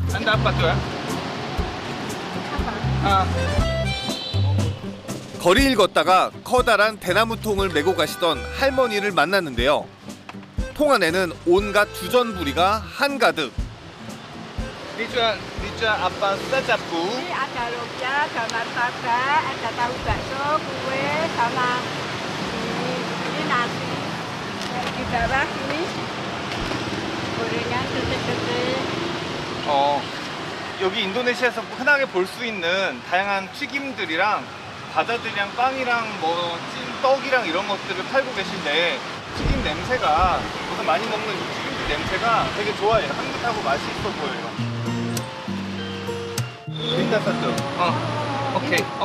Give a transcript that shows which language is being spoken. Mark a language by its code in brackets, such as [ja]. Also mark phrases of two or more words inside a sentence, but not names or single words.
[id] apa tuh ya? [ko] 아, 거리를 걷다가 커다란 대나무 통을 메고 가시던 할머니를 만났는데요. 통 안에는 온갖 주전부리가 한가득. [id] dijual apa saja bu? Ini ada rojak, ada martabak, ada tahu bakso, kue, sama ini nasi. Di bawah ini gorengan gede-gede. [ko] 여기 인도네시아에서 흔하게 볼 수 있는 다양한 튀김들이랑 과자들이랑 빵이랑 뭐 찐떡이랑 이런 것들을 팔고 계신데 튀김 냄새가 우선 많이 먹는 이 튀김들 냄새가 되게 좋아요. 향긋하고 맛이 있어 보여요. 일단 샀죠? 오케이.